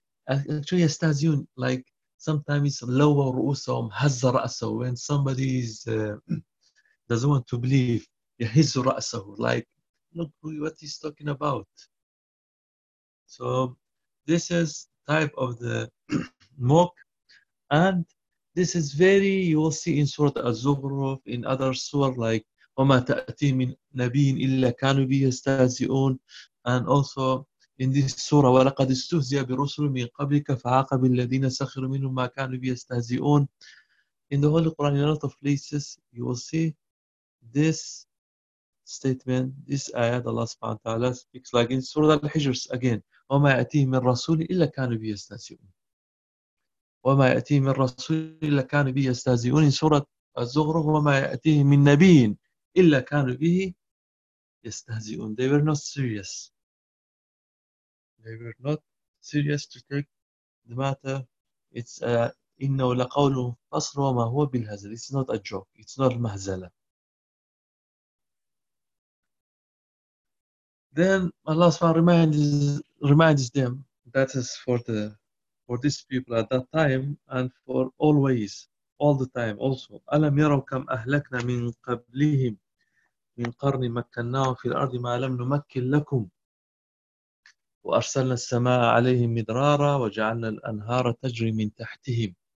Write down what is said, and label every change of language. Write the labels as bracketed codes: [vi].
[en] Actually يستهزئون like sometimes lower [ar] رؤوسهم هز رأسه [en] when somebody is doesn't want to believe [ar] يهز رأسه [en] like look what he's talking about. So this is type of the mock, and this is very you will see in Surah Az-Zukhruf in other surah like [ar] وما تأتي من نبي إلا كانوا به يستهزئون, [en] and also in this surah [ar] ولقد استهزئ برسل من قبلك فعاقب الذين سخروا منهم ما كانوا به يستهزئون. [en] In the Holy Quran in a lot of places you will see this statement, this ayat Allah subhanahu wa ta'ala speaks like in Surah Al-Hijr again, [ar] وما يأتيه من رسول إلا كانوا به يستهزئون. وما يأتيه من رسول إلا كانوا به يستهزئون. [en] In Surah Az-Zukhruf, [ar] وما يأتيه من نبي إلا كانوا به يستهزئون. [en] They were not serious. They were not serious to take the matter. It's [ar] إنه لقول فصل وما هو بالهزل. [en] It's not a joke. It's not المهزلة. Then Allah SWT reminds them that is for these people at that time and for always, all the time also. [ar] أَلَمْ يَرَوْ كَمْ أَهْلَكْنَا مِنْ قَبْلِهِمْ مِنْ قَرْنِ مَكَّنَّاهُمْ فِي الْأَرْضِ مَا لَمْ نُمَكِّنْ لَكُمْ وَأَرْسَلْنَا السَّمَاءَ عَلَيْهِمْ مِدْرَارًا وَجَعَلْنَا الْأَنْهَارَ تَجْرِي مِنْ تَحْتِهِمْ.